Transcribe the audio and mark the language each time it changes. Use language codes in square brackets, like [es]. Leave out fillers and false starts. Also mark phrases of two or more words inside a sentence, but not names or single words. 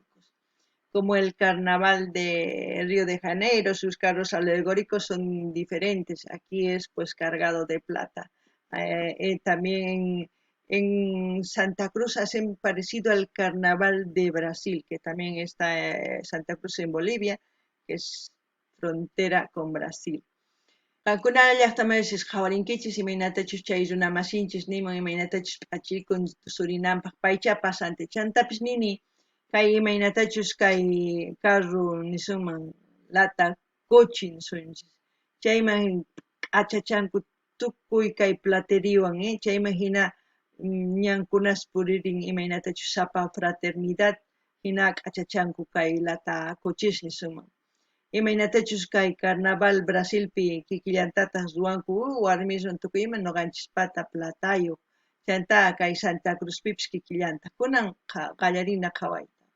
[es] Como el carnaval de Río de Janeiro, sus carros alegóricos son diferentes. Aquí es pues cargado de plata. También en Santa Cruz hacen parecido al carnaval de Brasil, que también está Santa Cruz en Bolivia, que es frontera con Brasil. [qu] Kankuna llaqtamaysis qhawarinkichis imaynatachus chay runamasinchis niman imaynatachus p'achikun tusurinanpaq paychapas antechantapis nini kay imaynatachus kay carro nisunman [es] lata coche [qu] nisunchis chayman q'achachanku tukuy kay plateriwan chayman hina ñankunas puririn imaynatachus sapa fraternidad hina q'achachanku kay [es] lata coches [qu] nisunman. Imaynatachus kay carnaval Brasilpi kikillantatas ruwanku warmiswan tukuyman noqanchis pata platayuq Chanta kay Santa Cruz pipish kikillanta kunan qallarina qhawayta.